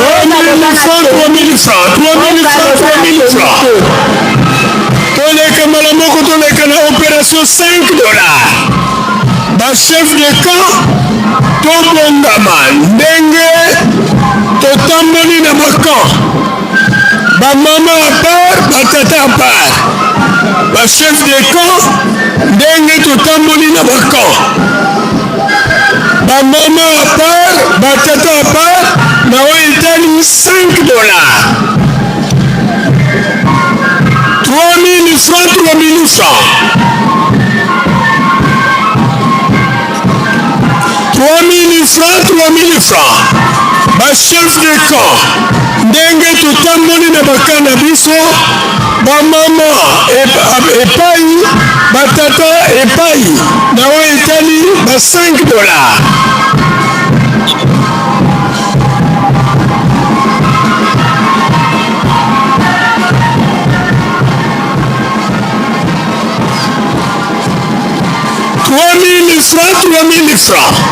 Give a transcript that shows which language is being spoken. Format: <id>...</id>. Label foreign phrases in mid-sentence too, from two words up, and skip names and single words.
<fr>3000 francs, 3000 francs, 3000 francs, 3000 francs.</fr> <ln>Toleka na opération 5 dollars. Ba</ln> <fr>chef de camp</fr> <ln>tobongama ndenge totamboli na bakamp. Ba mama</ln> <fr>à part,</fr> <ln>ba tata</ln> <fr>à part.</fr> <ln>Ba</ln> <fr>chef de camp</fr> <ln>ndenge totamboli na bakamp. Ba mama</ln> <fr>à part,</fr> <ln>ba tata</ln> <fr>à part,</fr> <ln>na oitali 5 dollars.</ln> <fr>3000 francs, 3000 francs. 3000 francs, 3000 francs.</fr> <ln>Ba</ln> <fr>chef de camp</fr> <ln>ndenge totamboli na bakana biso, ba mama epai, ba tata epai, na oyo etali ba 5 dollars.</ln> <fr>francs, 3000 francs.</fr>